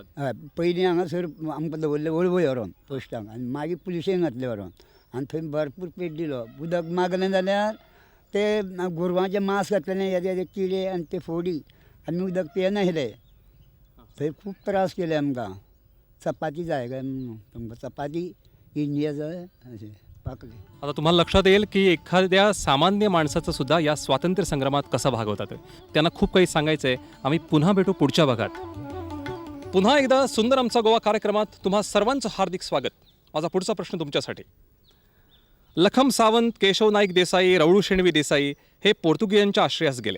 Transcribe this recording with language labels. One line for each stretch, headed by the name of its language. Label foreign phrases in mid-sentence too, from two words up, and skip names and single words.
Konkani: हय, पयलीं हांगासर आमकां दवरले वळवय व्हरोन पोस्टाक आनी मागीर पुलिशेन घातले व्हरोन आनी थंय भरपूर पेट दिलो. उदक मागलें जाल्यार ते गोरवांचें मांस घातलेलें हेजे किडे आनी ते फोडी आमी उदक पियनाशिल्ले. थंय खूब त्रास केले आमकां. चपाती जाय काय म्हणून तुमकां चपाती इंडिया जाय अशें पाकले.
Marathi: आता तुम्हाला लक्षात येईल की एखाद्या सामान्य माणसाचा सुद्धा या स्वातंत्र्य संग्रामात कसा भाग होता. त्यांना खूप काही सांगायचं आहे. आम्ही पुन्हा भेटू पुढच्या भागात. पुन्हा एकदा सुंदर आमचा गोवा कार्यक्रमात तुम्हा सर्वांचं हार्दिक स्वागत. माझा पुढचा प्रश्न तुमच्यासाठी. लखम सावंत, केशव नाईक देसाई, रवळू शेणवी देसाई हे पोर्तुगीजांच्या आश्रयास गेले.